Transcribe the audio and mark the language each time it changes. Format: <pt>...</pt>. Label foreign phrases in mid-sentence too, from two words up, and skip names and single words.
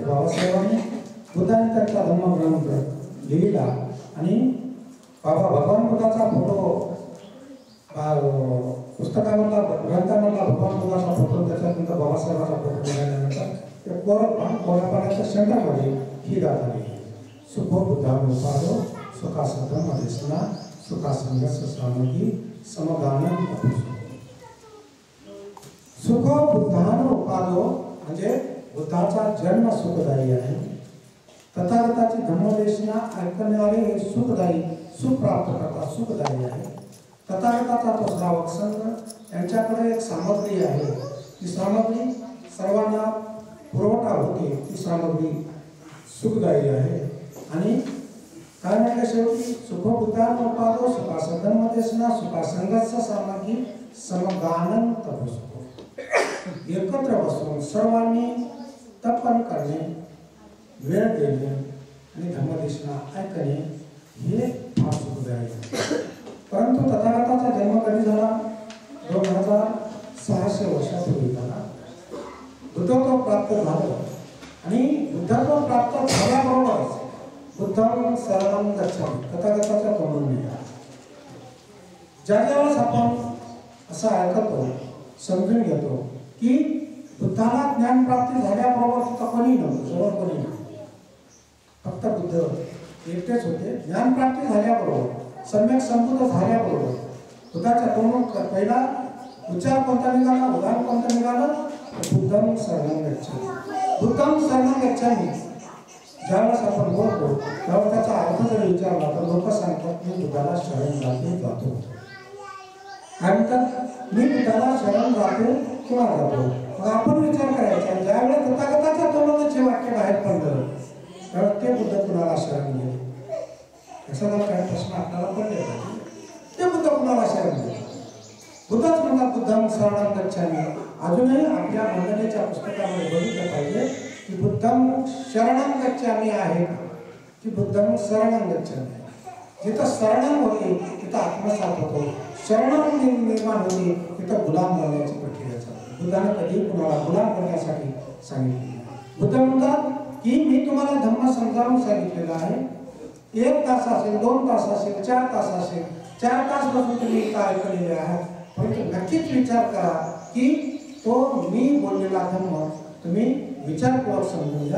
<mr>बाबासाहेबांनी बुद्धांनी त्यांचा धम्मग्रंथ लिहिला आणि बाबा भगवान बुद्धाचा फोटो पुस्तकामधला ग्रंथामधला भगवान बुद्धाचा फोटो त्याच्यानंतर बाबासाहेबांचा फोटो लिहिल्यानंतर ते कोऱ्या पाण्याच्या शंडामध्ये ही गाथा लिहिली.</mr> <pi>सुखो बुद्धानुपादो सुखासधम अधिष्णा सुखासंगस सामग्री समगानन सुखो बुद्धानुपादो</pi> <mr>म्हणजे बुद्धाचा जन्म सुखदायी आहे. तथागताची धम्मदेशना ऐकणारे हे सुखदायी सुख प्राप्त करतात सुखदायी आहे. तथागताचा तो श्रावक संघ यांच्याकडे एक सामग्री आहे. ती सामग्री सर्वांना पुरवठा होते. ती सामग्री सुखदायी आहे. आणि काय म्हटलं शेवटी</mr> <pi>सुखो बुद्धानुपादो सुखासधम्मदेशना सुखासंगस्स सामग्री समगानन</pi> <mr>तपस्व एकत्र बसून सर्वांनी तपन करणे वेळ देणे आणि धम्मदेशना ऐकणे हे फार सुखदायी आहे. परंतु तथागताचा जन्म कधी झाला? 2600 वर्षापूर्वी झाला. बुद्धत्व प्राप्त झालं आणि बुद्धत्व प्राप्त झाल्याबरोबरच</mr> <pi>बुद्धं शरणं गच्छामि</pi> <mr>तथागताच्या तोंडून निघाला. ज्यावेळेस आपण असं ऐकतो समजून घेतो की बुद्धाला ज्ञान प्राप्ती झाल्याबरोबर तिथं कोणी नव्हतं, जवळ कोणी नव्हतं, फक्त बुद्ध एकटेच होते. ज्ञान प्राप्ती झाल्याबरोबर सम्यक संबुद्ध झाल्याबरोबर बुद्धाच्या तोंडून पहिला उच्चार कोणता निघाला, उदाहरण कोणतं निघालं?</mr> <pi>बुद्धं शरणं गच्छामि. बुद्धं शरणं गच्छामि</pi> <mr>ज्यावेळेस आपण बोलतो त्यावेळेस त्याचा अर्थ जर विचारला तर लोक सांगतात मी बुद्धाला शरण जातो. काय म्हणतात? मी बुद्धाला शरण जातो किंवा जातो. मग आपण विचार करायचा ज्यावेळेस तथागताच्या तोंडून जे वाक्य बाहेर पडलं त्यावेळेस ते बुद्ध कुणाला शरण गेले? असा काय प्रश्न आपल्याला पडले पाहिजे. ते बुद्ध कुणाला शरण गेले? बुद्धच म्हणतात</mr> <pi>बुद्धं शरणं गच्छामि.</pi> <mr>अजूनही आपल्या वंदनेच्या पुस्तकामध्ये बघितलं पाहिजे की</mr> <pi>बुद्धं शरणं गच्छामि</pi> <mr>आहे की</mr> <pi>बुद्धं शरणं गच्छामि.</pi> <mr>जिथं शरणं होते तिथं आत्मसात होतो, शरणं निर्माण होते तिथं गुलाम बनण्याची प्रक्रिया चालते. बुद्धाने कधी कुणाला गुलाम करण्यासाठी सांगितले? बुद्ध म्हणतात की मी तुम्हाला धम्म समजावून सांगितलेलं आहे. 1 तास असेल, 2 तास असेल, 4 तास असेल, 4 तास बसून तुम्ही काय ऐकलेले आहात, परंतु नक्कीच विचार करा की तो मी बोललेला धम्म तुम्ही विचारपूर्वक समजून घ्या.</mr>